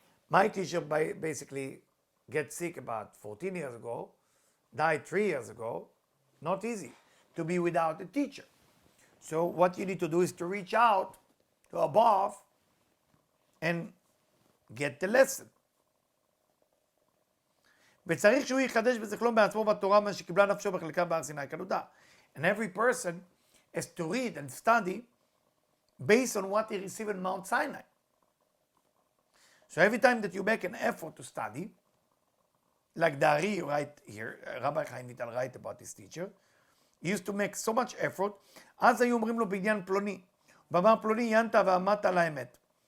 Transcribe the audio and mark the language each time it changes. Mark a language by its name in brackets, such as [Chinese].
[English] My teacher basically get sick about 14 years ago, died 3 years ago. Not easy to be without a teacher. So what you need to do is to reach out to above and get the lesson. [Hebrew] וצריך שהוא יחדש בזיכרון בעצמו בתורה מה שקיבלה נפשו בחלקה בהר סיני כנודע. [English] And every person has to read and study based on what he received in Mount Sinai. So every time that you make an effort to study, like Dari right here, Rabbi Chaim Vital write about his teacher, he used to make so much effort, [Hebrew] אז היו אומרים לו בעניין פלוני, ואמר פלוני ינת ועמדת על האמת.